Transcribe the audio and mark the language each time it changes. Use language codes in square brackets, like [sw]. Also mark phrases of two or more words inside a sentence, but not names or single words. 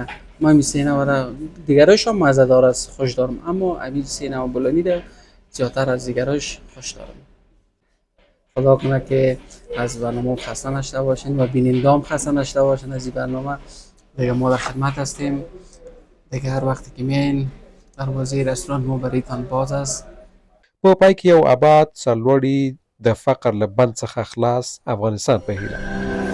[fa] ما می سینه و دیگرش هم مزهدار است خوش دارم، اما امید سینه و بولونی ده زیادتر از دیگرش خوش دارم. خدا کنه که از برنامه خسته نشده باشین و بیننده هم خسته نشده باشین از این برنامه دیگه. ما در خدمت هستیم دیگه، هر وقتی که میاین دروازه رستوران ما برایتان باز است. [ps] په پای کې یو آباد سرلوړي د فقر له بند څخه خلاص افغانستان په هیله.